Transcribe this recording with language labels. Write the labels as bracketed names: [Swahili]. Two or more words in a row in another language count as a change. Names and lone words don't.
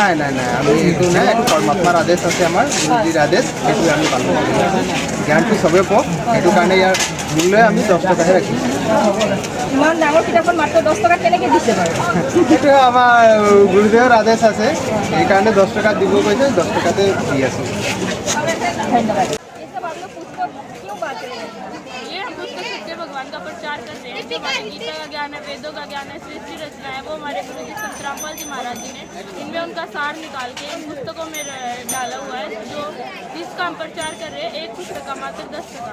[Assamese] নাই নাই নাই, আমি এইটো নাই, এইটো পৰমাত্মাৰ আদেশ আছে, আমাৰ গুৰুজীৰ আদেশ, সেইটো আমি পালন কৰোঁ। জ্ঞানটো চবেই পাওক, সেইটো কাৰণে ইয়াৰ মূল্য আমি 10 টকাহে ৰাখিছোঁ। ইমান ডাঙৰ কিতাপখন মাত্ৰ 10 টকাত কেনেকৈ দিছে বাৰু? সেইটো আমাৰ গুৰুদেৱৰ আদেশ আছে, সেইকাৰণে 10 টকাত দিব কৈছে, 10 টকাতে দি আছোঁ। ধন্যবাদ। [Hindi] ये सब आप लोग पुस्तक क्यों बांट रहे हैं? ये हम पुस्तक सच्चे भगवान का प्रचार करते हैं। जो हमारे गीता का ज्ञान है, वेदों का ज्ञान है, सृष्टि रचना है, वो हमारे गुरु जी संत रामपाल जी महाराज जी ने इनमें उनका सार निकाल के इन पुस्तकों में डाला हुआ है। जो जिसका हम प्रचार कर रहे हैं, एक पुस्तक का मात्र 10 टका